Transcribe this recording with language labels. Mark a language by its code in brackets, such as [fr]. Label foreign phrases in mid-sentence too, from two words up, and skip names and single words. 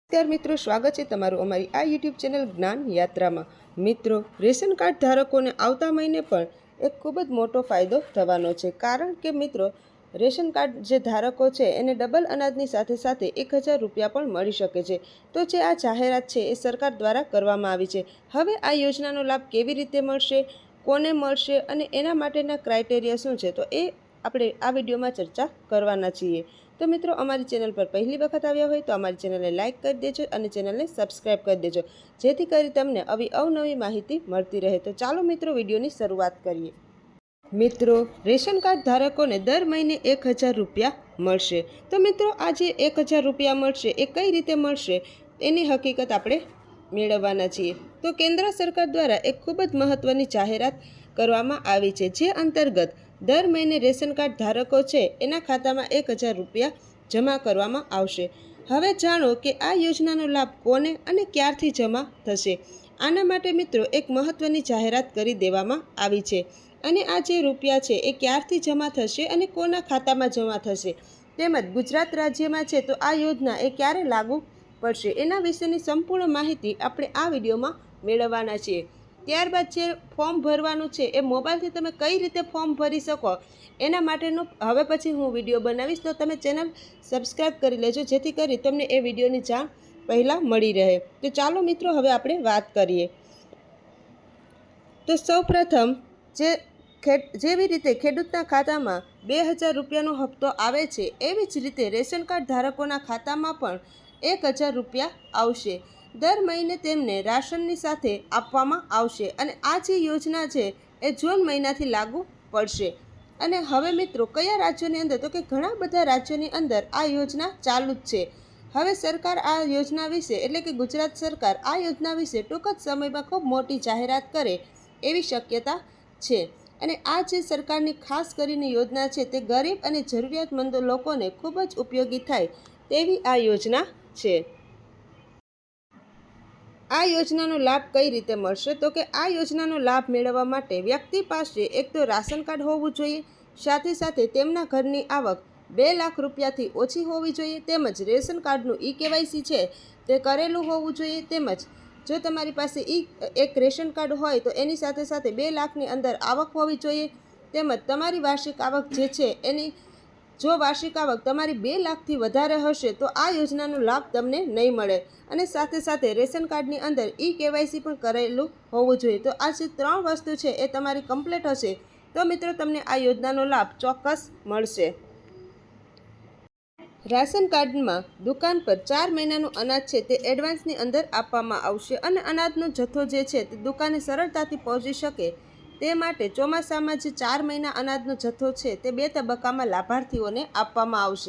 [gu] નમસ્કાર મિત્રો, સ્વાગત છે તમારું અમારી આ યૂટ્યૂબ ચેનલ જ્ઞાન યાત્રામાં। મિત્રો, રેશન કાર્ડ ધારકોને આવતા મહિને પણ એક ખૂબ જ મોટો ફાયદો થવાનો છે, કારણ કે મિત્રો રેશન કાર્ડ જે ધારકો છે એને ડબલ અનાજની સાથે સાથે 1000 રૂપિયા પણ મળી શકે છે। તો જે આ જાહેરાત છે એ સરકાર દ્વારા કરવામાં આવી છે। હવે આ યોજનાનો લાભ કેવી રીતે મળશે, કોને મળશે અને એના માટેના ક્રાઇટેરિયા શું છે, તો એ આપણે આ વિડીયોમાં ચર્ચા કરવાના છીએ। તો મિત્રો, અમારી ચેનલ પર પહેલી વખત આવ્યા હોય તો અમારી ચેનલને લાઇક કરી દેજો અને ચેનલને સબસ્ક્રાઇબ કરી દેજો, જેથી કરી તમને આવી અવનવી માહિતી મળતી રહે। તો ચાલો મિત્રો, વિડીયોની શરૂઆત કરીએ। મિત્રો, રેશન કાર્ડ ધારકોને દર મહિને 1000 રૂપિયા મળશે। તો મિત્રો, આ જે 1000 રૂપિયા મળશે એ કઈ રીતે મળશે એની હકીકત આપણે મેળવવાના છીએ। તો કેન્દ્ર સરકાર દ્વારા એક ખૂબ જ મહત્વની જાહેરાત કરવામાં આવી છે, જે અંતર્ગત દર મહિને રેશન કાર્ડ ધારકો છે એના ખાતામાં 1000 રૂપિયા જમા કરવામાં આવશે। હવે જાણો કે આ યોજનાનો લાભ કોને અને ક્યારથી જમા થશે। આના માટે મિત્રો એક મહત્વની જાહેરાત કરી દેવામાં આવી છે અને આ જે રૂપિયા છે એ ક્યારથી જમા થશે અને કોના ખાતામાં જમા થશે, તેમજ ગુજરાત રાજ્યમાં છે તો આ યોજના એ ક્યારે લાગુ પડશે એના વિશેની સંપૂર્ણ માહિતી આપણે આ વિડિયોમાં મેળવવાના છીએ। ત્યારબાદ જે ફોર્મ ભરવાનું છે એ મોબાઇલથી તમે કઈ રીતે ફોર્મ ભરી શકો એના માટેનો હવે પછી હું વિડિયો બનાવીશ, તો તમે ચેનલ સબ્સક્રાઇબ કરી લેજો, જેથી કરી તમને એ વિડિયોની જાણ પહેલા મળી રહે। તો ચાલો મિત્રો, હવે આપણે વાત કરીએ। તો સૌપ્રથમ જેવી રીતે ખેડૂતના ખાતામાં 2000 રૂપિયાનો હપ્તો આવે છે, એવી જ રીતે રેશન કાર્ડ ધારકોના ખાતામાં પણ 1000 રૂપિયા આવશે। દર મહિને તેમને રાશનની સાથે આપવામાં આવશે અને આ જે યોજના છે એ જૂન મહિનાથી લાગુ પડશે। અને હવે મિત્રો કયા રાજ્યોની અંદર, તો કે ઘણા બધા રાજ્યોની અંદર આ યોજના ચાલુ જ છે। હવે સરકાર આ યોજના વિશે એટલે કે ગુજરાત સરકાર આ યોજના વિશે ટૂંક જ સમયમાં ખૂબ મોટી જાહેરાત કરે એવી શક્યતા છે। અને આ જે સરકારની ખાસ કરીને યોજના છે તે ગરીબ અને જરૂરિયાતમંદ લોકોને ખૂબ જ ઉપયોગી થાય તેવી આ યોજના છે। આ યોજનાનો લાભ કઈ રીતે મળશે, તો કે આ યોજનાનો લાભ મેળવવા માટે વ્યક્તિ પાસે એક તો રાશન કાર્ડ હોવું જોઈએ, સાથે સાથે તેમના ઘરની આવક 2 લાખ રૂપિયાથી ઓછી હોવી જોઈએ, તેમજ રેશન કાર્ડનું ઈ-કેવાયસી છે તે કરેલું હોવું જોઈએ। તેમજ જો તમારી પાસે એક રેશન કાર્ડ હોય તો એની સાથે સાથે 2 લાખની અંદર આવક હોવી જોઈએ। તેમજ તમારી વાર્ષિક આવક જે છે એની જો વાર્ષિક આવક તમારી 2 લાખથી વધારે હશે તો આ યોજનાનો લાભ તમને નહીં મળે। અને સાથે સાથે રેશન કાર્ડની અંદર ઈ-કેવાયસી પણ કરેલું હોવું જોઈએ। તો આ જે 3 વસ્તુ છે એ તમારી કમ્પ્લીટ હશે તો મિત્રો તમને આ યોજનાનો લાભ ચોક્કસ મળશે। રાશન કાર્ડમાં દુકાન પર 4 મહિનાનું અનાજ છે તે એડવાન્સની અંદર આપવામાં આવશે અને અનાજનો જથ્થો જે છે તે દુકાને સરળતાથી પહોંચી શકે તે માટે ચોમાસામાં જે 4 મહિના અનાજનો જથ્થો છે તે 2 તબક્કામાં લાભાર્થીઓને આપવામાં આવશે।